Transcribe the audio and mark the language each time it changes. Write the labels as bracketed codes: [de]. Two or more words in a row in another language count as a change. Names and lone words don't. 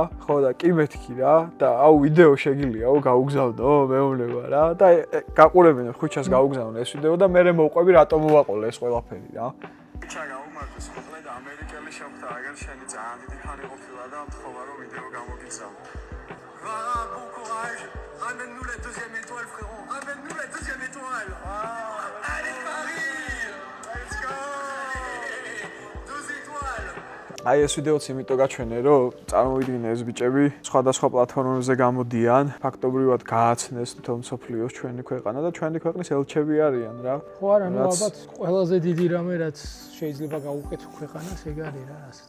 [ka] ხო და კი მეთქი რა და აუ ვიდეო შეგიძლიაო გაუგზავნო, მეუბნება რა. და გაყურებენ ხვიჩას გაუგზავნე ეს ვიდეო და მე მოვყვები რატომ მოვაყოლე ეს ყველაფერი რა. ხვიჩა გაუმარჯოს, ხოლმე და ამერიკელი შემხთა, აგერ შენი ძალიან დიდი ფანი ყოფილა და მთხოვა რომ ვიდეო გამოგიგზავნო. რა გუკო აი [fr] Ramène-nous la deuxième étoile, frérot. Ramène-nous la deuxième étoile. Allez, Paris. [en] Let's go. [fr] 2 étoiles. [ka] აი ეს ვიდეოც იმიტომ გაჩვენე, რომ წარმოვიდგინე ეს ბიჭები სხვადასხვა პლატფორმებზე გამოდიან, ფაქტობრივად გააცნეს თვითონ მსოფლიოს ჩვენი ქვეყანა და ჩვენი ქვეყნის ელჩები არიან რა. ხო არა, ნუ ალბათ ყველაზე დიდი რამე რაც შეიძლება გაუკეთო ქვეყანას ეგ არის რა, რასაც.